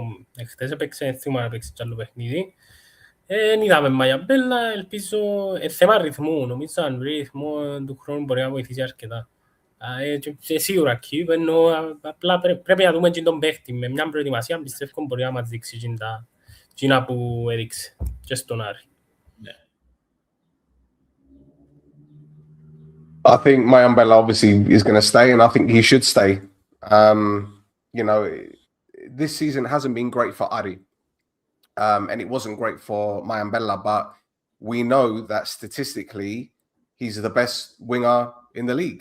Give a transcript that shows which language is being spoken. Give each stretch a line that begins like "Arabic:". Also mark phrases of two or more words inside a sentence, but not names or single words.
Greek: Χτες έπαιξε, θυμάμαι να παίξει κι άλλο παιχνίδι. Δεν είδαμε Μαϊαμπέλα, ελπίζω θέμα ρυθμού. Νομίζω αν βρει ρυθμό του χρόνου μπορεί να βοηθήσει αρκετά. Σίγουρα εκεί, απλά πρέπει να δούμε και τον παίχτη. Με μια προετοιμασία πιστεύω μπορεί να μας δείξει εκείνα που έδειξε και στον Άρη.
English: I think Mayambela obviously is going to stay, and I think he should stay. You know, this season hasn't been great for Ari, and it wasn't great for Mayambela, but we know that statistically, he's the best winger in the league.